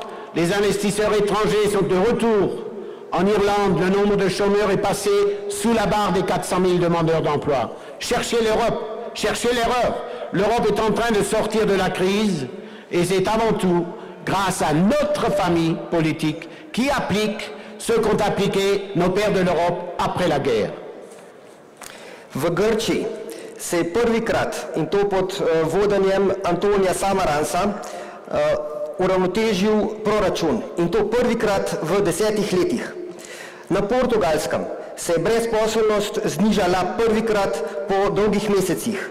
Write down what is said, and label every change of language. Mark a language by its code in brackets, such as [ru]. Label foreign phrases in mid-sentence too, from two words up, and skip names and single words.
[fr] Les investisseurs étrangers sont de retour. En Irlande, le nombre de chômeurs est passé sous la barre des 400 000 demandeurs d'emploi. Cherchez l'Europe, cherchez l'erreur. L'Europe est en train de sortir de la crise et c'est avant tout grâce à notre famille politique qui applique ce qu'ont appliqué nos pères de l'Europe après la guerre. [sl] V Grčiji se je prvikrat, in to pod vodenjem Antonija Samaransa, uravnotežil proračun. In to prvikrat v 10 letih. Na Portugalskem se je brezposelnost znižala prvikrat po dolgih mesecih.